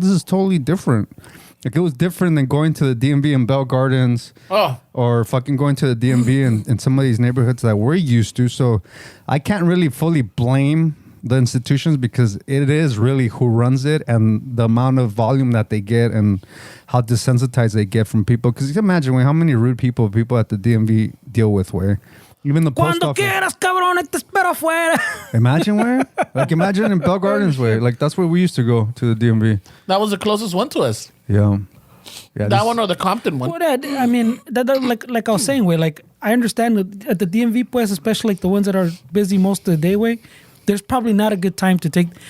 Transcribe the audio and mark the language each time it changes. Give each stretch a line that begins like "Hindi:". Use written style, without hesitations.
English: This is totally different. Like, it was different than going to the DMV in Bell Gardens or fucking going to the DMV in some of these neighborhoods that we're used to. So I can't really fully blame the institutions, because it is really who runs it and the amount of volume that they get and how desensitized they get from people. Because you can imagine how many rude people at the DMV deal with, where even the post
Spanish: Cuando
English: office.
Spanish: quieras, cabrón, te espero afuera.
English: Imagine where? Like, imagine in Bell Gardens way. Like, that's where we used to go, to the DMV. That was the closest one to us. Yeah. That one or the Compton one. Well, I mean, that like I was saying, way, like I understand that at the DMV, pues, especially like the ones that are busy most of the day, way, there's probably not a good time to take.